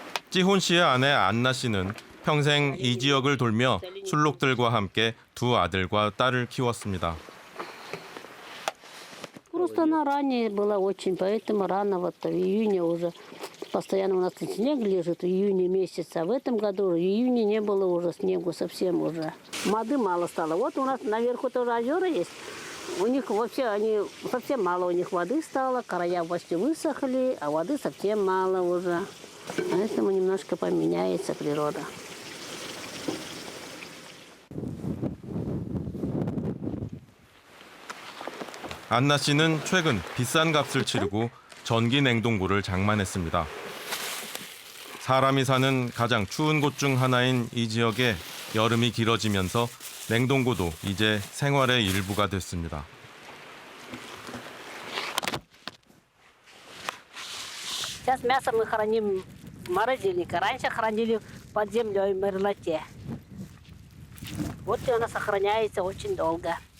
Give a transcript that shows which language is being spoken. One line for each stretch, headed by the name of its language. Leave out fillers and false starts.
Korean: 지혼 씨의 아내 안나 씨는 평생 이 지역을 돌며 술록들과 함께 두 아들과 딸을 키웠습니다.
Russian: Просто она ранее была очень, поэтому рано вот в июне уже постоянно у нас снег лежит в июне месяце, а в этом году в июне не было уже снегу совсем уже. Воды мало стало. Вот у нас наверху тоже озера есть. У них вообще они совсем мало у них воды стало, края почти высохли, а воды совсем мало уже. Поэтому немножко поменяется природа.
Korean: 안나 씨는 최근 비싼 값을 치르고 전기 냉동고를 장만했습니다. 사람이 사는 가장 추운 곳 중 하나인 이 지역에 여름이 길어지면서 냉동고도 이제 생활의 일부가 됐습니다.
Russian: Сейчас мясо мы храним в морозильнике. Раньше хранили под землей в мерзлоте. Вот и оно сохраняется очень долго.